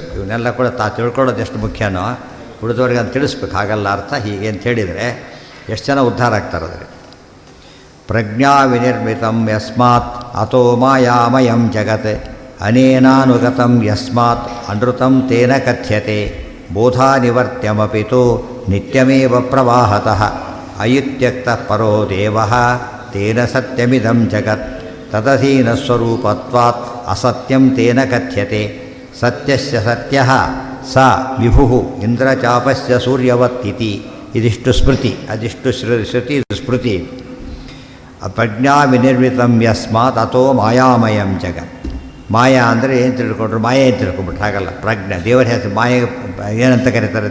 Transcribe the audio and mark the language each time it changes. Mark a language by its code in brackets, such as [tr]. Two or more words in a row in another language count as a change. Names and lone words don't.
[kn] ಇವನ್ನೆಲ್ಲ ಕೂಡ ತಿಳ್ಕೊಳ್ಳೋದು ಎಷ್ಟು ಮುಖ್ಯನೋ ಉಳಿದವ್ರಿಗೆ ಅದು ತಿಳಿಸ್ಬೇಕು. ಹಾಗಲ್ಲ ಅರ್ಥ ಹೀಗೆ ಅಂತ ಹೇಳಿದರೆ ಎಷ್ಟು ಜನ ಉದ್ಧಾರ ಆಗ್ತಾರದ್ರೆ. [sa] ಪ್ರಜ್ಞಾ ವಿನಿರ್ಮಿತಂ ಯಸ್ಮಾತ್ ಅತೋ ಮಾಯಾಮಯಂ ಜಗತ್ ಅನೇನಾನುಗತಂ ಯಸ್ಮಾತ್ ಅನೃತಂ ತೇನ ಕಥ್ಯತೆ ಬೋಧಾ ನಿವರ್ತ್ಯಮಪಿತು ನಿತ್ಯಮೇವ ಪ್ರವಾಹತಃ ಅಯುತ್ಯಕ್ತಃ ಪರೋ ದೇವಃ ತೇನ ಸತ್ಯಮಿದಂ ಜಗತ್ ತದಧೀನ ಸ್ವರೂಪತ್ವಾತ್ ಅಸತ್ಯಂ ತೇನ ಕಥ್ಯತೆ ಸತ್ಯಸ್ಯ ಸತ್ಯಃ ಸ ವಿಭುಃ ಇಂದ್ರಚಾಪಸ್ಯ ಸೂರ್ಯವತ್ ಇತಿ. [kn] ಇದಿಷ್ಟು ಸ್ಮೃತಿ, ಅದಿಷ್ಟು ಶ್ರುತಿ, ಸ್ಮೃತಿ. [sa] ಪ್ರಜ್ಞಾ ವಿನಿರ್ಮಿತಂ ಯಸ್ಮಾತ್ ಅಥೋ ಮಾಯಾಮಯಂ ಜಗತ್. [kn] ಮಾಯಾ ಅಂದರೆ ಏನು ತಿಳ್ಕೊಂಡ್ರು? ಮಾಯೆ ಏನು ತಿಳ್ಕೊಂಬಿಟ್ರು? ಹಾಗಲ್ಲ. ಪ್ರಜ್ಞೆ ದೇವರ ಹೆಸರು. ಮಾಯೆ ಏನಂತ ಕರೀತಾರೆ?